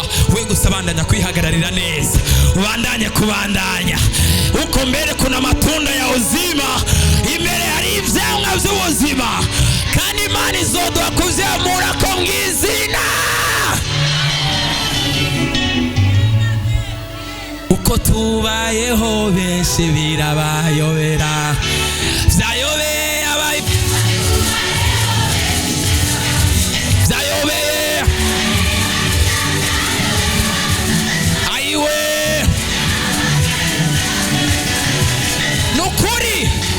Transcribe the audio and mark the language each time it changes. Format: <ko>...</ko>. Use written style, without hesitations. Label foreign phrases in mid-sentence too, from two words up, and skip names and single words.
<rn>We gusa bandanya kwihagararira neza, ubandanye kubandanya uko mbere</rn> <sw>kuna amatunda ya uzima,</sw> <rn>imbere hari ivyamwa vy'ubuzima, kandi Imana izoduha kuvyamura ko mw'izina. Uko tubayeho benshi birabayobera, vyayobeye vyayobeye ayiwe nukuri.</rn>